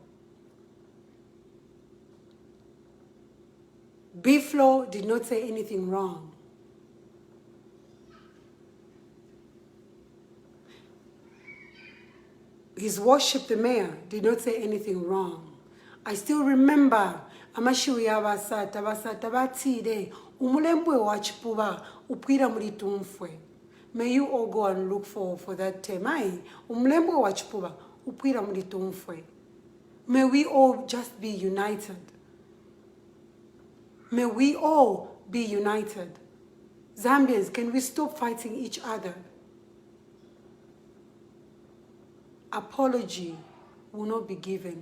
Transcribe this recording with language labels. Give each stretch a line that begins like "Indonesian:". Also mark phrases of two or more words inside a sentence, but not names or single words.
English: B Flow did not say anything wrong. His Worship the Mayor did not say anything wrong. I still remember
Bemba: amashiwi abasata batire umulembwe wachipuba upira mulitumfwe.
English: May you all go and look for that term.
Bemba: Umulembwe wachipuba upira mulitumfwe.
English: May we all just be united. May we all be united. Zambians, can we stop fighting each other? Apology will not be given.